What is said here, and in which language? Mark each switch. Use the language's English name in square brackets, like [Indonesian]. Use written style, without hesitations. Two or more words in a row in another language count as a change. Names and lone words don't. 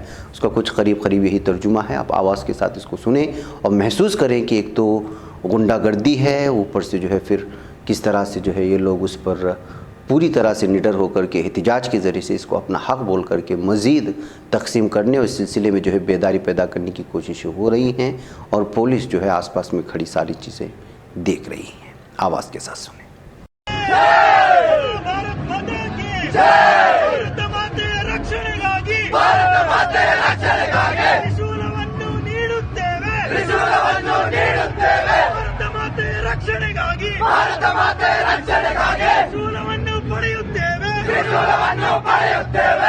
[Hindi] उसका कुछ करीब करीब यही तर्जुमा है। आप आवाज़ के साथ इसको सुने और महसूस करें कि एक तो गुंडागर्दी है, ऊपर से जो है फिर किस तरह से जो है ये लोग उस पर पूरी तरह से निडर होकर के एहतिजाज के ज़रिए से इसको अपना हक़ बोल करके मज़ीद तकसीम करने और इस सिलसिले में जो है बेदारी पैदा करने की कोशिशें हो रही हैं और पुलिस जो है आसपास में खड़ी सारी चीज़ें देख रही हैं। आवाज़ के साथ सुने। [Kannada] ರಕ್ಷಣೆಗಾಗಿ ಭಾರತ ಮಾತೆ ರಕ್ಷಣೆಗಾಗಿ ತ್ರಿಶೂಲವನ್ನು ಪಡೆಯುತ್ತೇವೆ, ತ್ರಿಶೂಲವನ್ನು ಪಡೆಯುತ್ತೇವೆ.